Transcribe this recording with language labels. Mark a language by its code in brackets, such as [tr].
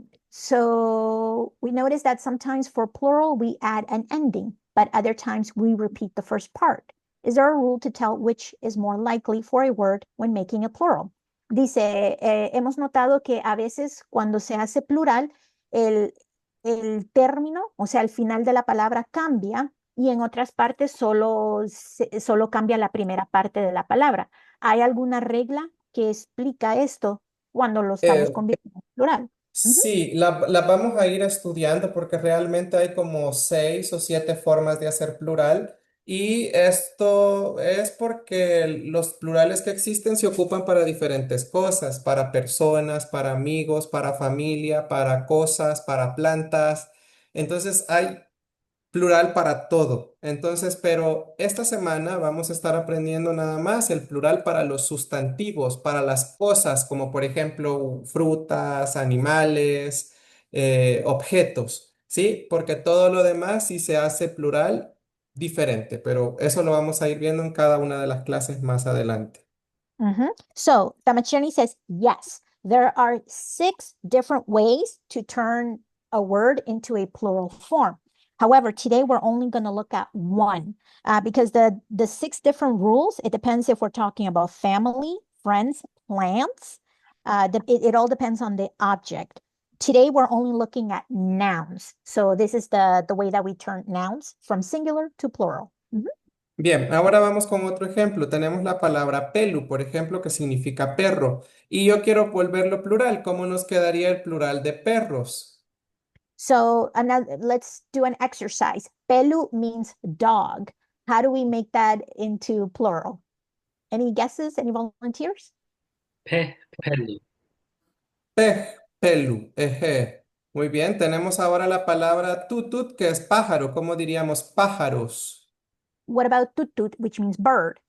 [en] So we notice that sometimes for plural, we add an ending, but other times we repeat the first part. Is there a rule to tell which is more likely for a word when making a plural? [es] Dice, hemos notado que a veces cuando se hace plural, el término, o sea, el final de la palabra cambia y en otras partes solo cambia la primera parte de la palabra. ¿Hay alguna regla que explica esto cuando lo estamos convirtiendo en plural? Sí, la vamos a ir estudiando porque realmente hay como 6 o 7 formas de hacer plural y esto es porque los plurales que existen se ocupan para diferentes cosas, para personas, para amigos, para familia, para cosas, para plantas. Entonces hay plural para todo. Entonces, pero esta semana vamos a estar aprendiendo nada más el plural para los sustantivos, para las cosas, como por ejemplo frutas, animales, objetos, ¿sí? Porque todo lo demás sí se hace plural diferente, pero eso lo vamos a ir viendo en cada una de las clases más adelante. [en] So, Tamachani says, yes, there are 6 different ways to turn a word into a plural form. However, today we're only going to look at one because the 6 different rules, it depends if we're talking about family, friends, plants. It all depends on the object. Today we're only looking at nouns. So this is the way that we turn nouns from singular to plural. [es] Bien, ahora vamos con otro ejemplo. Tenemos la palabra pelu, por ejemplo, que significa perro. Y yo quiero volverlo plural. ¿Cómo nos quedaría el plural de perros? [en] So let's do an exercise. Pelu means dog. How do we make that into plural? Any guesses? Any volunteers? [nah] Pelu. Pelu, eje. [es] Muy bien, tenemos ahora la palabra tutut, que es pájaro. ¿Cómo diríamos pájaros? [en] What about tutut, which means bird?